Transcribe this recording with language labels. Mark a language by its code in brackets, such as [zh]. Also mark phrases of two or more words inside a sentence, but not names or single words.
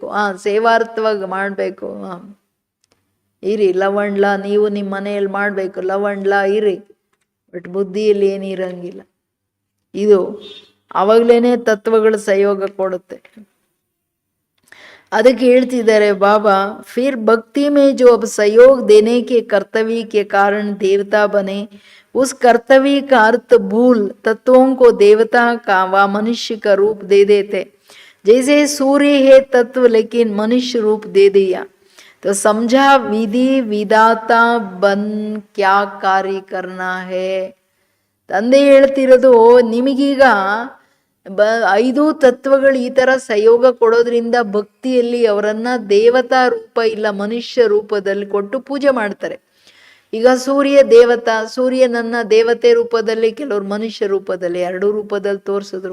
[kn] ಸೇವಾರ್ಥವಾಗಿ ಮಾಡಬೇಕು. ಇರಿ ಲವಣ್ಲ, ನೀವು ನಿಮ್ಮ ಮನೆಯಲ್ಲಿ ಮಾಡಬೇಕು, ಲವಣ್ಲ ಇರಿ. ಬಟ್ ಬುದ್ಧಿಯಲ್ಲಿ ಏನಿರಂಗಿಲ್ಲ. ಇದು ಆವಾಗಲೇ ತತ್ವಗಳು ಸಹಯೋಗ ಕೊಡುತ್ತೆ. ಅದಕ್ಕೆ ಹೇಳ್ತಿದ್ದಾರೆ ಬಾಬಾ, [hi] फिर भक्ति में जो अब सहयोग देने के कर्तव्य के कारण देवता बने, उस कर्तव्य का अर्थ भूल तत्वों को देवता का व मनुष्य का रूप दे देते. जैसे सूर्य है तत्व लेकिन मनुष्य रूप दे दिया, तो समझा विधि विधाता बन क्या कार्य करना है. [kn] ತಂದೆ ಹೇಳ್ತಿರೋದು, ನಿಮಗೀಗ 5 ತತ್ವಗಳು ಈ ಥರ ಸಹಯೋಗ ಕೊಡೋದ್ರಿಂದ ಭಕ್ತಿಯಲ್ಲಿ ಅವರನ್ನ ದೇವತಾ ರೂಪ ಇಲ್ಲ ಮನುಷ್ಯ ರೂಪದಲ್ಲಿ ಕೊಟ್ಟು ಪೂಜೆ ಮಾಡ್ತಾರೆ. ಈಗ ಸೂರ್ಯ ದೇವತಾ, ಸೂರ್ಯನನ್ನ ದೇವತೆ ರೂಪದಲ್ಲಿ, ಕೆಲವರು ಮನುಷ್ಯ ರೂಪದಲ್ಲಿ, 2 ರೂಪದಲ್ಲಿ ತೋರಿಸಿದ್ರು.